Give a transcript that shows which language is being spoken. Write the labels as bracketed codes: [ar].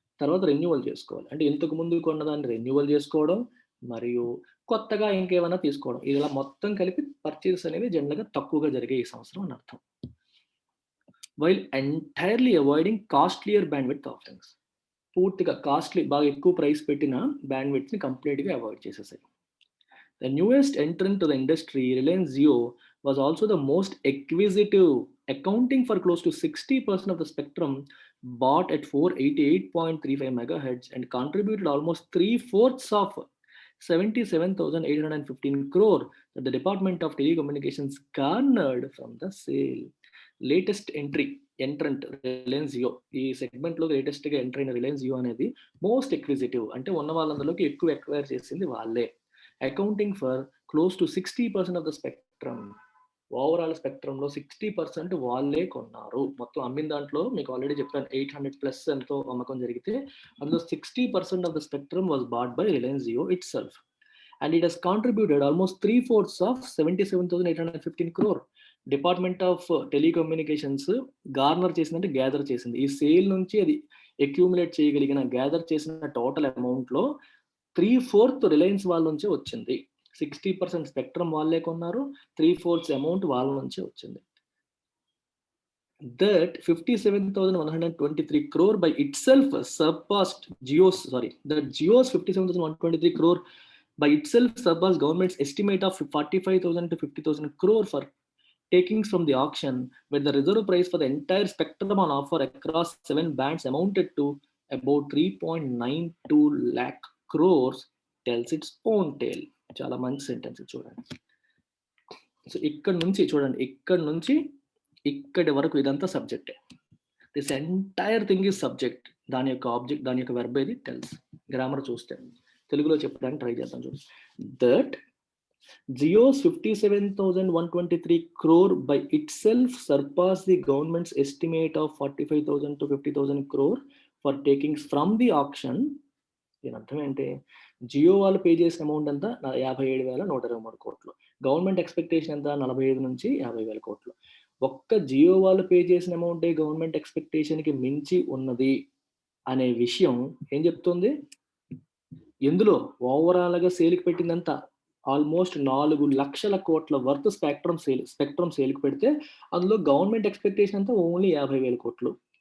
[te] తర్వాత రెన్యువల్ చేసుకోవాలి, అంటే ఇంతకు ముందు కొన్నదాన్ని రెన్యువల్ చేసుకోవడం మరియు కొత్తగా ఇంకేమైనా తీసుకోవడం, ఇలా మొత్తం కలిపి పర్చేస్ అనేది జనరల్గా తక్కువగా జరిగే ఈ సంవత్సరం అని అర్థం. [en] While entirely avoiding costlier bandwidth offerings. [te] పూర్తిగా కాస్ట్లీ, బాగా ఎక్కువ ప్రైస్ పెట్టిన బ్యాండ్విడ్త్ని కంప్లీట్గా avoid చేసేసాయి. [en] The newest entrant to the industry, Reliance Jio, was also the most acquisitive, accounting for close to 60% of the spectrum bought at 488.35 megahertz and contributed almost 3/4 of 77,815 crore that the Department of Telecommunications garnered from the sale. [te] Latest ఎంట్రంట్ Reliance Jio. ఈ సెగ్మెంట్లో లేటెస్ట్గా enter అయిన Reliance Jio అనేది most ఎక్విజిటివ్, అంటే ఉన్న వాళ్ళందరిలోకి ఎక్కువ acquire చేసింది వాళ్ళే. [en] Accounting for close to 60% of the spectrum. [te] Overall స్పెక్ట్రమ్లో 60% వాళ్ళే కొన్నారు. మొత్తం అమ్మిన దాంట్లో మీకు ఆల్రెడీ చెప్పాను 800+ ఎంతో అమ్మకం జరిగితే అందులో [en] 60% of the spectrum was bought by Reliance Jio itself. And it has contributed almost 3/4 of 77,815 crore. [te] Department of telecommunications garner చేసిందంటే గ్యాదర్ చేసింది. ఈ సేల్ నుంచి అది అక్యూములేట్ చేయగలిగిన, గ్యాదర్ చేసిన టోటల్ అమౌంట్లో 3/4 రిలయన్స్ వాళ్ళ నుంచే వచ్చింది. 60% స్పెక్ట్రమ్ వాళ్ళే కొన్నారు, 3/4 అమౌంట్ వాళ్ళ నుంచే వచ్చింది. [en] That 57,123 crore by itself surpassed Jio's, that Jio's 57,123 crore by itself surpassed government's estimate of 45,000 to 50,000 crore for takings from the auction, where the reserve price for the entire spectrum on offer across 7 bands amounted to about 3.92 lakh crores, tells its own tale. [te] చాలా మంచి sentence చూడండి. So ఇక్కడ నుంచి చూడండి, ఇక్కడ నుంచి ఇక్కడి వరకు ఇదంతా సబ్జెక్టే. [en] This entire thing is subject. [te] దాని యొక్క ఆబ్జెక్ట్, దాని యొక్క వెర్బ్ ఏది టెల్స్. గ్రామర్ చూస్తే తెలుగులో చెప్పడానికి ట్రై చేద్దాం చూడండి. [en] That Jio's 57,123 crore by itself surpassed the government's estimate of 45,000 to 50,000 crore for takings from the auction. [te] దీని అర్థం ఏంటి, జియో వాళ్ళు పే చేసిన అమౌంట్ అంతా 57,123 కోట్లు, గవర్నమెంట్ ఎక్స్పెక్టేషన్ ఎంత 45 నుంచి 50,000 కోట్లు. ఒక్క జియో వాళ్ళు పే చేసిన అమౌంటే గవర్నమెంట్ ఎక్స్పెక్టేషన్కి మించి ఉన్నది అనే విషయం ఏం చెప్తుంది, ఎందులో ఓవరాల్గా సేల్కి పెట్టిందంతా ఆల్మోస్ట్ 4 లక్షల కోట్ల వర్త్ స్పెక్ట్రమ్ సేల్కి పెడితే అందులో గవర్నమెంట్ ఎక్స్పెక్టేషన్ అంతా ఓన్లీ 50,000 కోట్లు.